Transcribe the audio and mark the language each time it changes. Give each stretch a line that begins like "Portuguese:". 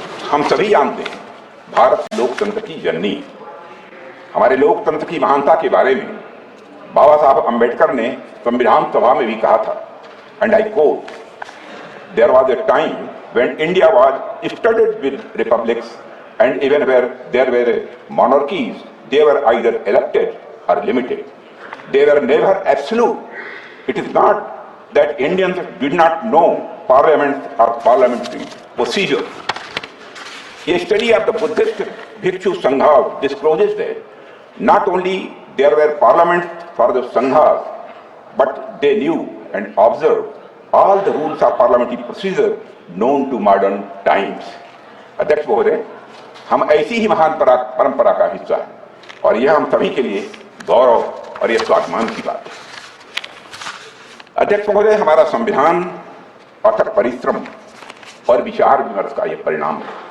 Hindi: हम सभी जानते हैं, भारत लोकतंत्र की जननी है। हमारे लोकतंत्र की महानता के बारे में बाबा साहब अंबेडकर ने संविधान सभा में भी कहा था,
English: And I quote, there was a time when India was studded with republics and even where there were monarchies, they were either elected or limited. They were never absolute. It is not that Indians did not know parliament or parliamentary procedure. A study of the Buddhist Bhikshu Sanghas discloses that not only there were parliaments for the Sanghas, but they knew and observed all the rules of parliamentary procedure known to modern times.
Hindi: अध्यक्ष महोदय, हम ऐसी ही महान परंपरा का हिस्सा है, और यह हम सभी के लिए गौरव और यह स्वाभिमान की बात है। अध्यक्ष महोदय, हमारा संविधान अथक परिश्रम और विचार विमर्श का यह परिणाम है।